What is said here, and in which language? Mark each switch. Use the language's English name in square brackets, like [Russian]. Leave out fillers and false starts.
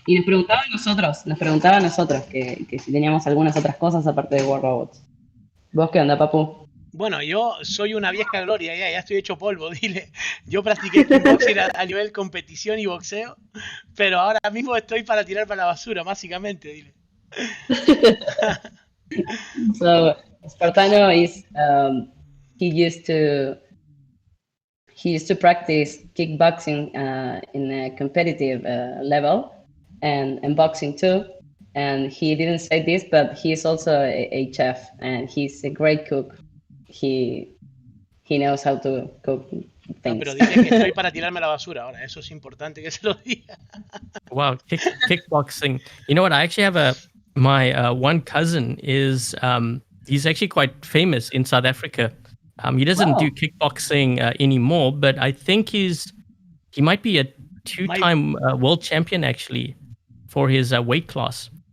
[Spanish] Y nos preguntaba a nosotros que si teníamos algunas otras cosas aparte de War Robots. ¿Vos qué onda, papu? bueno, yo soy una vieja gloria, ya estoy hecho polvo, dile. Yo practiqué kickboxing a nivel competición y boxeo, pero ahora mismo estoy para tirar para la basura, básicamente, dile. [English] So, Spartano is, he used to he used to practice kickboxing in a competitive level and boxing too. And he didn't say this, but he's also a chef and he's a great cook. He he knows how to cook [Spanish] Ah, pero [English] things. [Spanish] dile que estoy para tirarme a la basura ahora, eso es importante que se lo diga. [English] Wow, kickboxing. You know what? I actually have my one cousin is he's actually quite famous in South Africa. He doesn't do Wow. kickboxing anymore, but I think he might be a My, two-time world champion actually for his weight class.